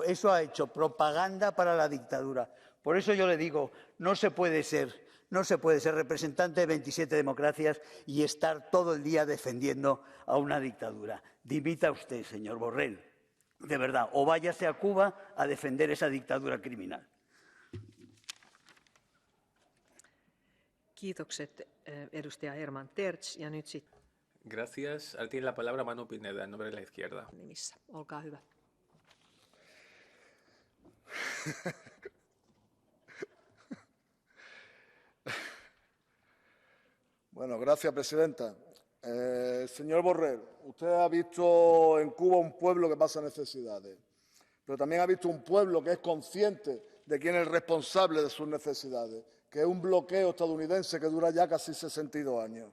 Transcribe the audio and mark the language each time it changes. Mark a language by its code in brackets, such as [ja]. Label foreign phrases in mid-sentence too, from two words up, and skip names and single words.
[es] Eso ha hecho propaganda para la dictadura. Por eso yo le digo, no se puede ser representante de 27 democracias y estar todo el día defendiendo a una dictadura. Dimita usted, señor Borrell, de verdad, o váyase a Cuba a defender esa dictadura criminal. [fi] Kiitokset edustaja Herman Terts ja nyt sitten [es] Gracias. Ahora tiene la palabra Manu Pineda, en nombre de la izquierda. [fi] nimissä. Olkaa hyvä. [es] Bueno, gracias, presidenta. Señor Borrell, usted ha visto en Cuba un pueblo que pasa necesidades, pero también ha visto un pueblo que es consciente de quién es el responsable de sus necesidades, que es un bloqueo estadounidense que dura ya casi 62 años.